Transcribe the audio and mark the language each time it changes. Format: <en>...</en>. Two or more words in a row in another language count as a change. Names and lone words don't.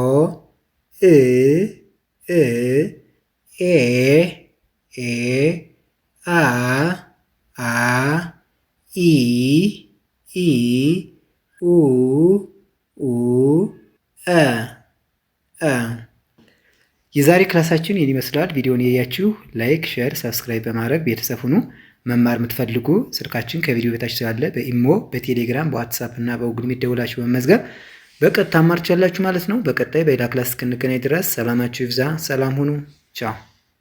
<am>እ እ ኤ ኤ አ አ ኢ ኢ ኡ ኡ አ አ የዛሬ ክላሳችን ይህን ይመስላል። ቪዲዮውን ያያችሁ ላይክ፣ ሼር፣ ሰብስክራይብ በማድረግ ቤተሰብ ሁኑ። መማር የምትፈልጉ ስልካችን ከቪዲዮ በታች ስላለ በኢሞ፣ በቴሌግራም፣ በዋትሳፕ እና በጉግል ሚት ደውላችሁ በመመዝገብ በቀጥታ ማር ትችላላችሁ ማለት ነው። በቀጣይ በሌላ ክላስ እስክንገናኝ ድረስ ሰላማችሁ ይብዛ። ሰላም ሁኑ። ቻው</am>